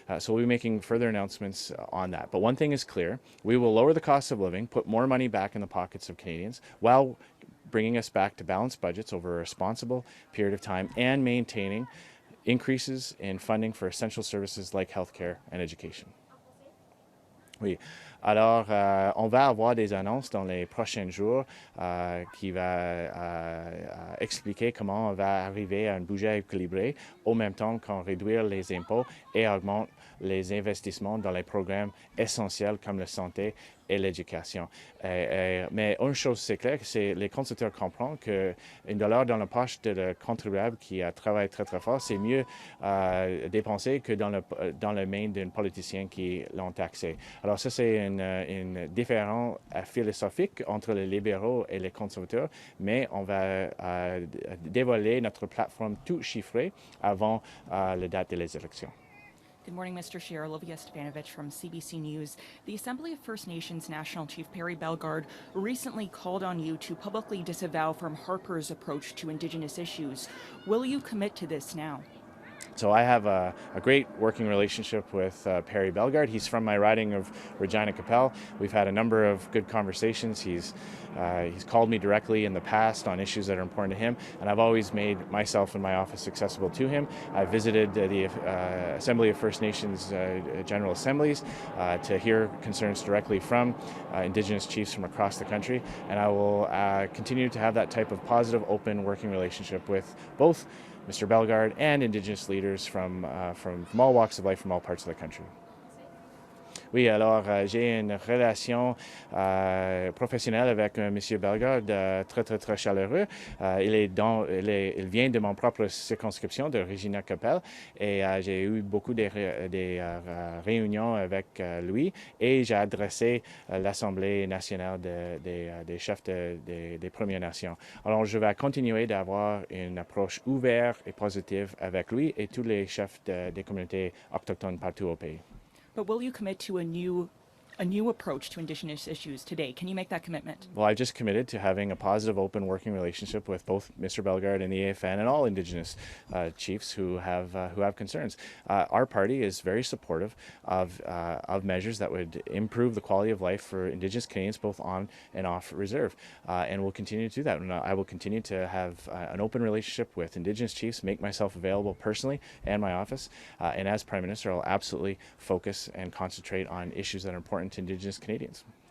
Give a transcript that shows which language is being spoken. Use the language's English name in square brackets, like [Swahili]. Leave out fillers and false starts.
[English] So we'll be making further announcements on that. But one thing is clear, we will lower the cost of living, put more money back in the pockets of Canadians, while bringing us back to balanced budgets over a responsible period of time and maintaining increases in funding for essential services like healthcare and education. [French] Oui. Alors, on va avoir des annonces dans les prochains jours qui va expliquer comment on va arriver à un budget équilibré au même temps qu'on réduit les impôts et augmente les investissements dans les programmes essentiels comme la santé et l'éducation. Mais une chose c'est clair, c'est les consulteurs comprennent qu'un dollar dans la poche de le contribuable qui a travaillé très très fort, c'est mieux dépensé que dans le main d'un politicien qui l'ont taxé. Alors ça c'est une différence philosophique entre les libéraux et les conservateurs, mais on va dévoiler notre plateforme tout chiffrée avant la date des élections. [English] Good morning, Mr. Scheer. Olivia Stepanovich from CBC News. The Assembly of First Nations National Chief Perry Bellegarde recently called on you to publicly disavow from Harper's approach to Indigenous issues. Will you commit to this now? So I have a great working relationship with Perry Bellegarde. He's from my riding of Regina Capel. We've had a number of good conversations. He's called me directly in the past on issues that are important to him, and I've always made myself and my office accessible to him. I visited the Assembly of First Nations General Assemblies to hear concerns directly from Indigenous chiefs from across the country, and I will continue to have that type of positive, open working relationship with both Mr. Bellegarde and Indigenous leaders from all walks of life, from all parts of the country. [French] Oui, alors j'ai une relation professionnelle avec M. Bellegarde très, très, très chaleureux. Il vient de mon propre circonscription de Regina Capel et j'ai eu beaucoup de réunions avec lui et j'ai adressé l'Assemblée nationale des chefs des Premières Nations. Alors je vais continuer d'avoir une approche ouverte et positive avec lui et tous les chefs des communautés autochtones partout au pays. [English] But will you commit to a new approach to Indigenous issues today? Can you make that commitment? Well, I've just committed to having a positive, open working relationship with both Mr. Bellegarde and the AFN and all Indigenous chiefs who have concerns. Our party is very supportive of measures that would improve the quality of life for Indigenous Canadians, both on and off reserve, and we'll continue to do that. And I will continue to have an open relationship with Indigenous chiefs, make myself available personally and my office, and as Prime Minister, I'll absolutely focus and concentrate on issues that are important to Indigenous Canadians.